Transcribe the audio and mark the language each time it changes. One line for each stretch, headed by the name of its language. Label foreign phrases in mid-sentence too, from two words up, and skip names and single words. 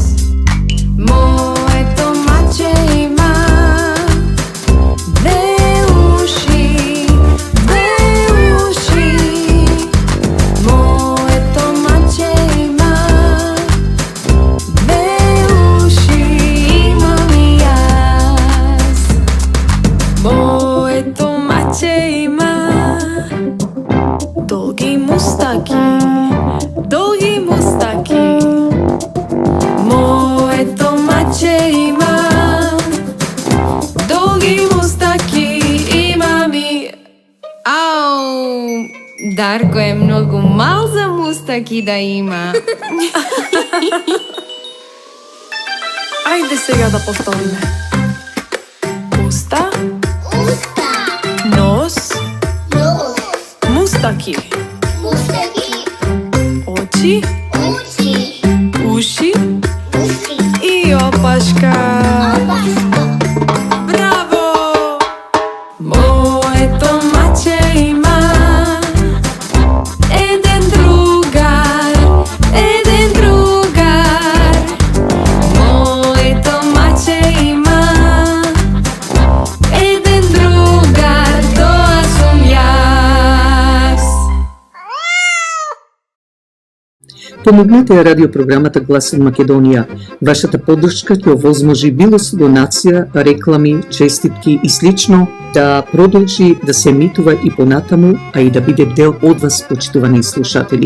Macedonian: Моето маче има две уши, две уши. Моето маче има две уши, имам и јас. Моето маче има долги мустаки, долги мустаки. Моето маче има долги мустаки, имам и... Ау, Дарко е многу мал за мустаки да има. Ajde сега да повториме. Уста, нос, мустаки, очи, уши и опашка. Браво! Моето маче има еден другар, еден другар. Моето маче има еден другар, тоа сум јас. Помогнете ја радиопрограмата Глас од Македонија. Вашата поддршка ќе овозможи било со донација, реклами, честитки и слично да продолжи да се емитува и понатаму, а и да биде дел од вас, почитувани слушатели.